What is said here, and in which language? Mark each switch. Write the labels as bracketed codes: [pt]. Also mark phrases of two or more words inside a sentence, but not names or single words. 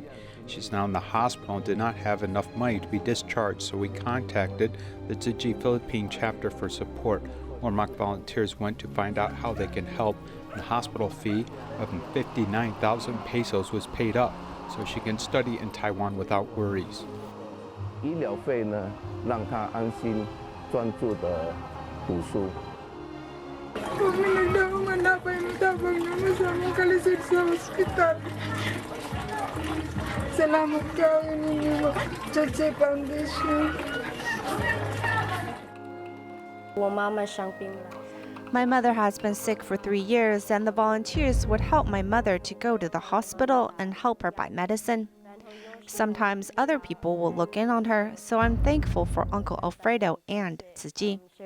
[en] She's now in the hospital and did not have enough money to be discharged, so we contacted the Tzu Chi Philippine chapter for support. Ormoc volunteers went to find out how they can help, and the hospital fee of 59,000 pesos was paid up, so she can study in Taiwan without worries. [zh] 医疗费呢，让他安心专注的读书。 [tl] Salamat kayo ninyo, Tzu Chi Foundation. [en] My mother has been sick for 3 years, and the volunteers would help my mother to go to the hospital and help her buy medicine. Sometimes other people will look in on her, so I'm thankful for Uncle Alfredo and Tzu Chi.